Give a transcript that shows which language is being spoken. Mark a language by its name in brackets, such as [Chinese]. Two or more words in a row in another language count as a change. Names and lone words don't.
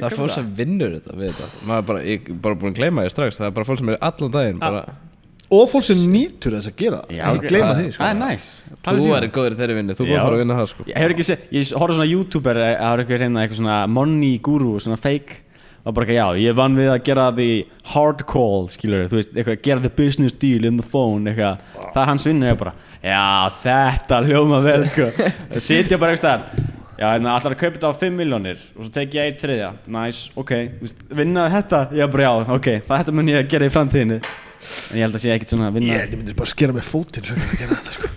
[Icelandic] Það er fólk sem vinnur þetta við þetta ég bara búin að gleyma því strax það er bara fólk sem er allan daginn bara og fólk sem nýtur þess að gera það gleyma því, sko Það er nice Þú er góður í þeirri vinnu, þú búin að fara að vinna það, sko Ég hefur ekki séð, ég horfði svona YouTuber það er eitthvað svona [English] money guru [Icelandic] svona fake og bara já, ég vann við að gera [English] the hard call, [Icelandic] skilur þú veist, eitthvað gera [English] the business deal in the phone [Icelandic] eitthvað, það er hans vinnu bara já, þetta hljóma vel, sko sitja bara eitthvað Já, allar að kaupa þetta á 5 milljónir og svo tek ég 1/3. Nice, ok, vinna þetta? Já, bara já, ok, þetta mun ég að gera í framtíðinni. En ég held að sé ekkert svona að vinna. Ég myndi bara skera með fótinn svo ekki að gera þetta sko.